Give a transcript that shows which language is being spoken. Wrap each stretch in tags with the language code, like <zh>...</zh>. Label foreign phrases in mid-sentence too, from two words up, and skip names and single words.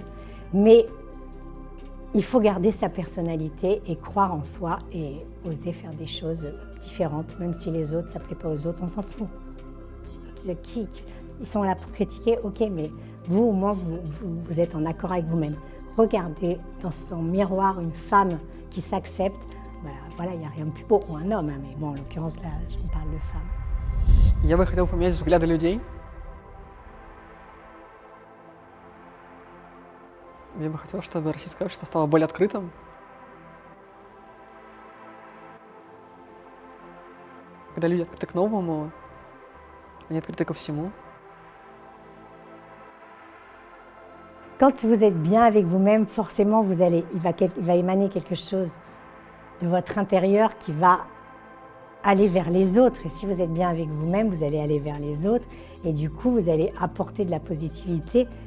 <fr>Mais il faut garder sa personnalité et croire en soi et oser faire des choses différentes, même si les autres, ça ne plaît pas aux autres, on s'en fout. Ils sont là pour critiquer, ok, mais vous au moins vous êtes en accord avec vous-même. Regardez dans son miroir une femme qui s'accepte, voilà, il n'y a rien de plus beau, ou un homme, hein, mais bon, en l'occurrence là, je parle de femme.</fr> <ru>Я бы хотел поменять взгляды людей. Я бы хотел, чтобы российское общество стало более открытым. Когда люди открыты к новому, они открыты ко всему.</ru> <fr>Quand vous êtes bien avec vous-même, forcément, il va émaner quelque chose de votre intérieur qui va aller vers les autres. Et si vous êtes bien avec vous-même, vous allez aller vers les autres. Et du coup, vous allez apporter de la positivité.</fr>